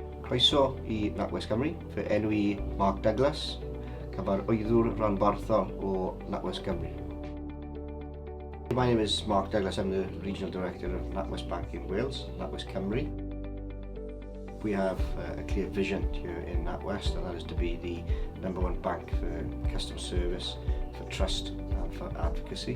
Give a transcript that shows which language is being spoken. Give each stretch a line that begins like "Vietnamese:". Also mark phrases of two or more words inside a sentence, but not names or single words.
Welsh: Croeso I NatWest Cymru, fy enw I Mark Douglas, cyfar wyddwr rhanbarthol o NatWest Cymru.
English: My name is Mark Douglas, I'm the Regional Director of NatWest Bank in Wales, NatWest Cymru. We have a clear vision here in NatWest, and that is to be the #1 bank for customer service, for trust and for advocacy.